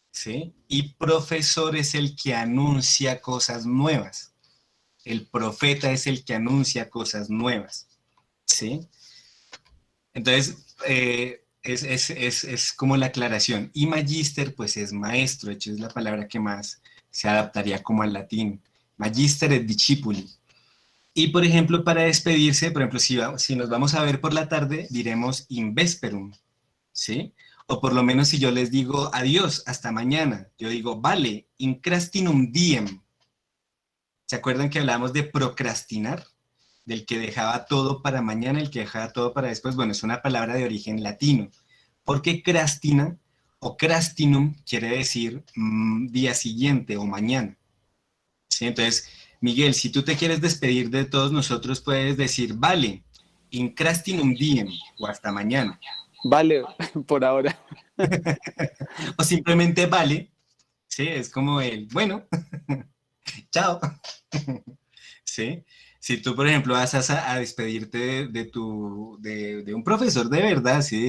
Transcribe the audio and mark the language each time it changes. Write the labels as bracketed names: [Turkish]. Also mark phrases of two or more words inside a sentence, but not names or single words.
[Spanish] Y profesor es el que anuncia cosas nuevas, El profeta es el que anuncia cosas nuevas, ¿sí? Entonces, es como la aclaración. Y magíster, pues es maestro, de hecho es la palabra que más se adaptaría como al latín. [Latin] Magíster et discipuli. [Spanish] Y, por ejemplo, para despedirse, por ejemplo, si nos vamos a ver por la tarde, diremos [Latin] in vesperum, [Spanish] ¿sí? O por lo menos si yo les digo adiós, hasta mañana, yo digo, vale, [Latin] incrastinum diem. [Spanish] ¿Se acuerdan que hablábamos de procrastinar? Del que dejaba todo para mañana, el que dejaba todo para después. Bueno, es una palabra de origen latino, porque crastina o crastinum quiere decir día siguiente o mañana. ¿Sí? Entonces, Miguel, si tú te quieres despedir de todos nosotros, puedes decir, vale, [Latin] in crastinum diem, [Spanish] o hasta mañana. Vale, por ahora. O simplemente vale, ¿sí? Es como el, bueno, chao. ¿Sí? Si tú, por ejemplo, vas a despedirte de un profesor de verdad, ¿sí?